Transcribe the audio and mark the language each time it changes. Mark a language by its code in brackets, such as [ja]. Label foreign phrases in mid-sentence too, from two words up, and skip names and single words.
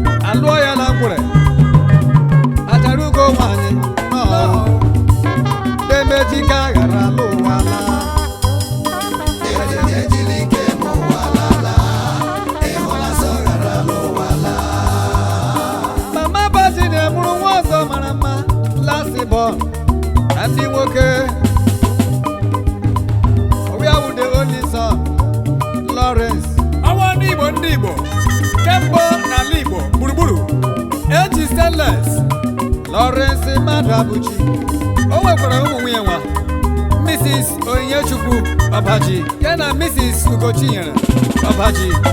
[ig] Alụọ ya na ngwere. Achara ugo nwaanyị, nọọ. Dede m ejika ghara ala ụwa laa. Ejili ike eme ụwa, la, la. Ịhụla sọ ghara ala ụwa, la. Mama Virginia mụrụ nwa ọzọ mara mma. [en] Last born. [ig] Na ndị nwoke. [en] We are the only son. Lawrence. [ig] Awa ndị Igbo, ndị Igbo. Kemgbe n'ala Igbo, gburugburu. Eji stainless. Lawrence Madabuchi. O nwekwara ụmụ nwunye nwa. Mrs. Onyechukwu Ọbaji. Ya na Mrs. Ugochinyere Ọbaji.